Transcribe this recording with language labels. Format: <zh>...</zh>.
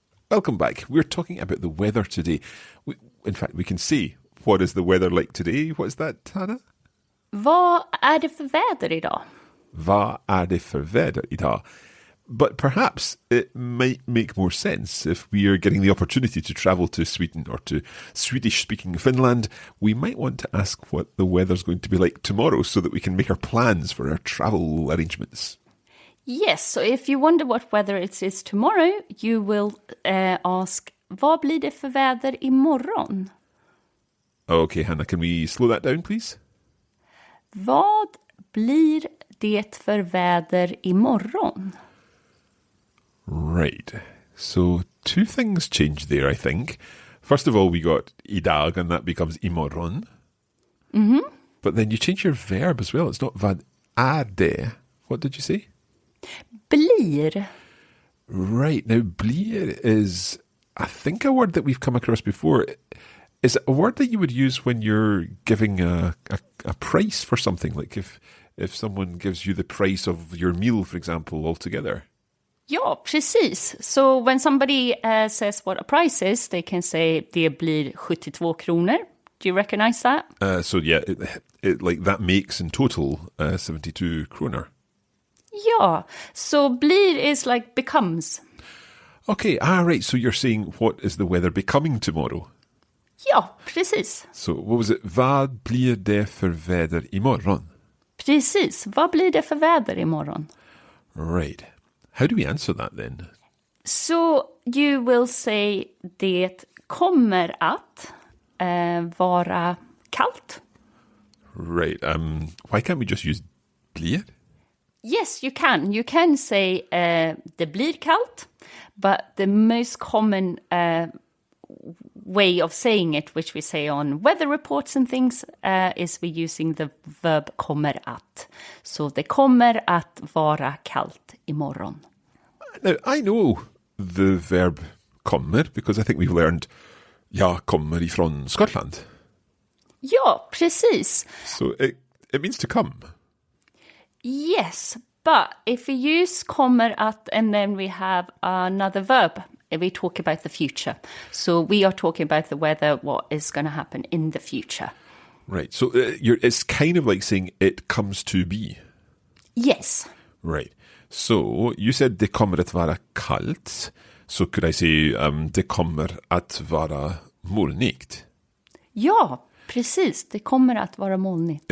<en>Welcome back. We're talking about the weather today. In fact, we can see what is the weather like today. What's that, Hannah?</en> <sv>Vad är det för väder idag? Vad är det för väder idag?</sv> <en>But perhaps it might make more sense if we are getting the opportunity to travel to Sweden or to Swedish-speaking Finland. We might want to ask what the weather's going to be like tomorrow so that we can make our plans for our travel arrangements. Yes, so if you wonder what weather it is tomorrow, you will ask,</en> <sv>vad blir det för väder imorgon?</sv> <en>Okay, Hannah, can we slow that down, please?</en> <sv>Vad blir det för väder imorgon?</sv> <en>Right. So two things changed there, I think. First of all, we got idag, and that becomes imorgon. Mm-hmm. But then you change your verb as well. It's not</en> <sv>vad är det.</sv> <en>What did you say?</en> <sv>Blir.</sv> <en>Right. Now, blir is, I think, a word that we've come across before. Is it a word that you would use when you're giving a price for something? Like if someone gives you the price of your meal, for example, altogether?</en> <sv>Ja, precis.</sv> <en>So when somebody says what a price is, they can say</en> <sv>det blir 72 kronor.</sv> <en>Do you recognize that? So yeah, it like that makes in total 72 kronor. Ja, so blir is like becomes. Okay, right. So you're saying what is the weather becoming tomorrow?</en> <sv>Ja, precis.</sv> <en>So what was it?</en> <sv>Vad blir det för väder imorgon? Precis. Vad blir det för väder imorgon?</sv> <en>Right. How do we answer that then? So you will say</en> <sv>det kommer att vara kallt.</sv> <en>Right. Why can't we just use blir? Yes, you can. You can say</en> <sv>det blir kallt,</sv> <en>but the most common way of saying it, which we say on weather reports and things, is we're using the verb kommer att.</en> <sv>So det kommer att vara kallt imorgon.</sv> <en>Now, I know the verb kommer because I think we've learned</en> <sv>jag kommer ifrån Skottland. Ja, precis.</sv> <en>So it means to come. Yes, but if we use kommer att and then we have another verb, we talk about the future. So we are talking about the weather, what is going to happen in the future. Right. So it's kind of like saying it comes to be. Yes. Right. So you said</en> <sv>det kommer att vara kallt.</sv> <en>So could I say</en> <sv>det kommer att vara molnigt? Ja, precis. Det kommer att vara molnigt.</sv>